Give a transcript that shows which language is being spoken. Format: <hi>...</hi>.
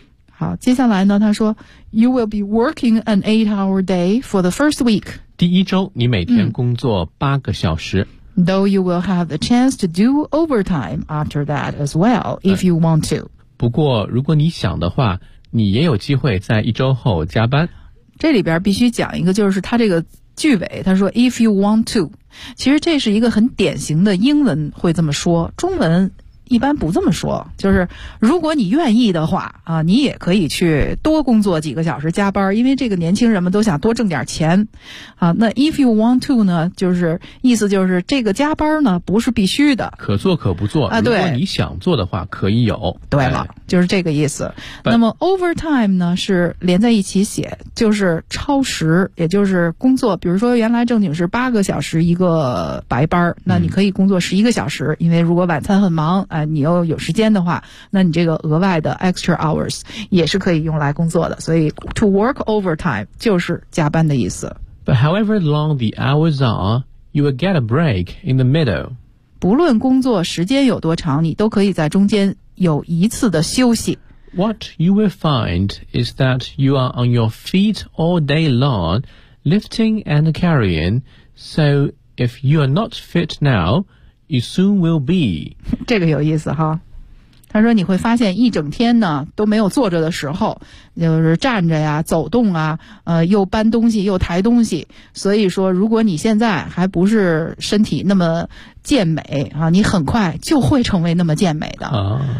<zh>好，接下来呢他说</zh> <en>You will be working an 8-hour day for the first week，</en> <zh>第一周你每天工作八个小时、嗯、</zh> <en>though you will have the chance to do overtime after that as well, if you want to.</en> <zh>不过如果你想的话，你也有机会在一周后加班。这里边必须讲一个，就是他这个句尾，他说</zh> <en>if you want to，</en> <zh>其实这是一个很典型的英文会这么说，中文一般不这么说，就是如果你愿意的话啊，你也可以去多工作几个小时加班，因为这个年轻人们都想多挣点钱啊。那</zh> <en>if you want to</en> <zh>呢，就是意思就是这个加班呢不是必须的，可做可不做啊。对，如果你想做的话可以有。对了，就是这个意思。那么 overtime 呢是连在一起写，就是超时，也就是工作，比如说原来正经是八个小时一个白班，那你可以工作十一个小时，因为如果晚餐很忙啊，你又有时间的话，那你这个额外的 extra hours 也是可以用来工作的。所以</zh> <en>to work overtime</en> <zh>就是加班的意思。</zh> <en>But however long the hours are, you will get a break in the middle.</en> <zh>不论工作时间有多长，你都可以在中间有一次的休息。</zh> <en>What you will find is that you are on your feet all day long, lifting and carrying. So if you are not fit now,You soon will be.</en> <zh>这个有意思哈。他说你会发现一整天呢都没有坐着的时候，就是站着呀，走动啊，又搬东西又抬东西。所以说如果你现在还不是身体那么健美啊，你很快就会成为那么健美的。</zh>